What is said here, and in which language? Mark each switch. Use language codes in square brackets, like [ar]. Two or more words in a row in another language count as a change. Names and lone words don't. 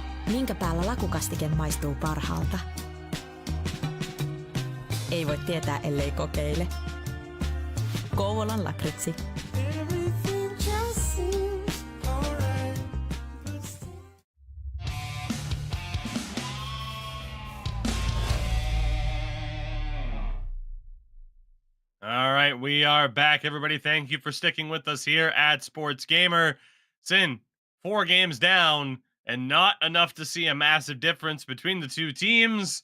[fi] Minkä päällä lakukastike maistuu parhaalta? Ei voi tietää, ellei kokeile. Kouvolan lakritsi. [en] All right, we are back, everybody. Thank you for sticking with us here at SportsGamer. Sin, 4 games down, and not enough to see a massive difference between the two teams.